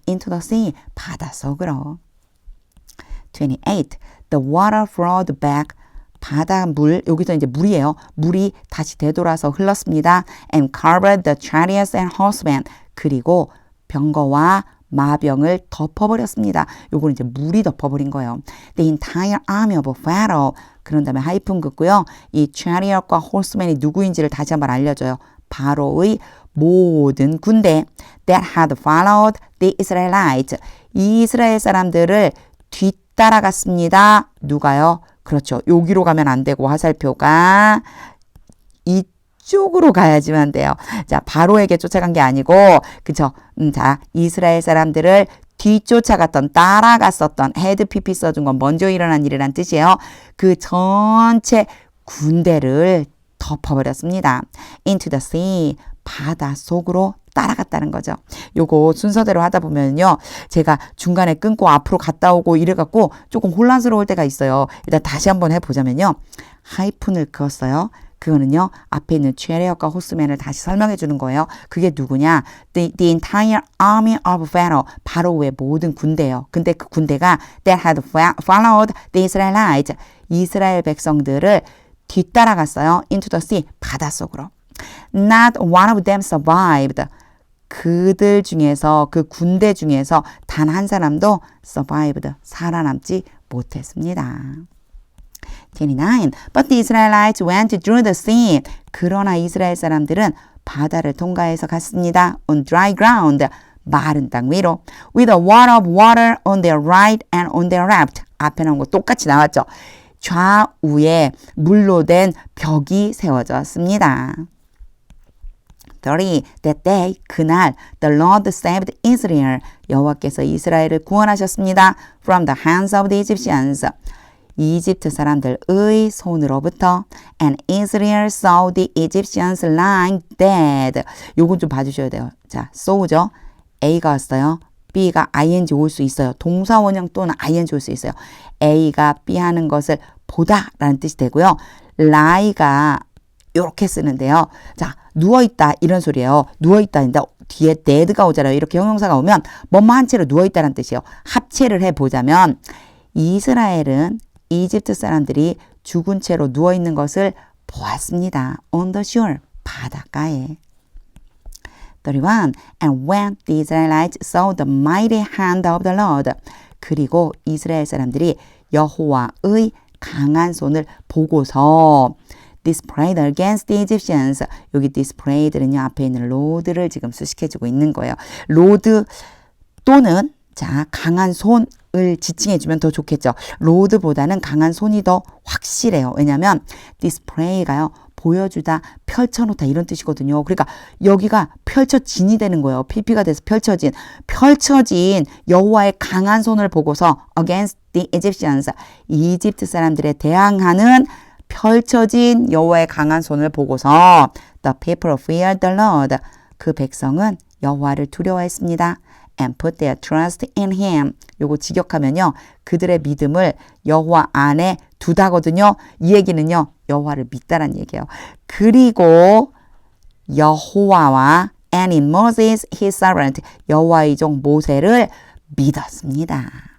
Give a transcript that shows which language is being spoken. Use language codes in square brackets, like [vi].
[en] Into the sea. [ko] 바닷속으로. [en] 28. The water flowed back. [ko] 바닷물, 여기서 이제 물이에요. 물이 다시 되돌아서 흘렀습니다. [en] And covered the chariots and horsemen. [ko] 그리고 병거와 마병을 덮어버렸습니다. 요거는 이제 물이 덮어버린 거예요. [en] The entire army of Pharaoh. [ko] 그런 다음에 하이픈 긋고요. 이 chariot과 horsemen이 누구인지를 다시 한번 알려줘요. 바로의 모든 군대. [en] That had followed the Israelites. [ko] 이 이스라엘 사람들을 뒤따라갔습니다. 누가요? 그렇죠. 여기로 가면 안 되고 화살표가 이쪽으로 가야지만 돼요. 자, 바로에게 쫓아간 게 아니고, 그쵸? 자, 이스라엘 사람들을 뒤쫓아갔던, 따라갔었던, 헤드 PP 써준 건 먼저 일어난 일이란 뜻이에요. 그 전체 군대를 덮어버렸습니다. [en] Into the sea. [ko] 바다 속으로 따라갔다는 거죠. 요거 순서대로 하다 보면요. 제가 중간에 끊고 앞으로 갔다 오고 이래갖고 조금 혼란스러울 때가 있어요. 일단 다시 한번 해보자면요. 하이픈을 그었어요. 그거는요. 앞에 있는 체리엇과 호스맨을 다시 설명해 주는 거예요. 그게 누구냐? [en] The entire army of Pharaoh. [ko] 바로의 모든 군대예요. 근데 그 군대가 [en] that had followed the Israelites. [ko] 이스라엘 백성들을 뒤따라갔어요. [en] Into the sea. [ko] 바닷속으로. [en] Not one of them survived. [ko] 그들 중에서 그 군대 중에서 단 한 사람도 survived. 살아남지 못했습니다. 29. [en] But the Israelites went through the sea. [ko] 그러나 이스라엘 사람들은 바다를 통과해서 갔습니다. [en] On dry ground. [ko] 마른 땅 위로. [en] With a wall of water on their right and on their left. [ko] 앞에 나온 거 똑같이 나왔죠. 좌우에 물로 된 벽이 세워졌습니다. [en] 30. That day, 그날, the Lord saved Israel. [ko] 여호와께서 이스라엘을 구원하셨습니다. [en] From the hands of the Egyptians. [ko] 이집트 사람들의 손으로부터. [en] And Israel saw the Egyptians lying dead. [ko] 요건 좀 봐주셔야 돼요. 자, saw죠. A가 왔어요. B가 ing 올 수 있어요. 동사 원형 또는 ing 올 수 있어요. A가 B 하는 것을 보다 라는 뜻이 되고요. lie가 이렇게 쓰는데요. 자, 누워있다 이런 소리예요. 누워있다인데 뒤에 dead가 오잖아요. 이렇게 형용사가 오면 뭐뭐 한 채로 누워있다는 뜻이에요. 합체를 해보자면 이스라엘은 이집트 사람들이 죽은 채로 누워있는 것을 보았습니다. [en] On the shore, [ko] 바닷가에. [en] 31. And when the Israelites saw the mighty hand of the Lord. [ko] 그리고 이스라엘 사람들이 여호와의 강한 손을 보고서 [en] displayed against the Egyptians. [ko] 여기 displayed는요. 앞에 있는 로드를 지금 수식해주고 있는 거예요. 로드 또는 자 강한 손을 지칭해주면 더 좋겠죠. 로드보다는 강한 손이 더 확실해요. 왜냐하면 display가요. 보여주다, 펼쳐놓다 이런 뜻이거든요. 그러니까 여기가 펼쳐진이 되는 거예요. PP가 돼서 펼쳐진 여호와의 강한 손을 보고서 [en] against the Egyptians, [ko] 이집트 사람들에 대항하는 펼쳐진 여호와의 강한 손을 보고서 [en] the people feared the Lord, [ko] 그 백성은 여호와를 두려워했습니다. [en] and put their trust in him. [ko] 요거 직역하면요. 그들의 믿음을 여호와 안에 두다거든요. 이 얘기는요. 여호와를 믿다란 얘기예요. 그리고 여호와와 [en] and in Moses his servant, [ko] 여호와의 종 모세를 믿었습니다.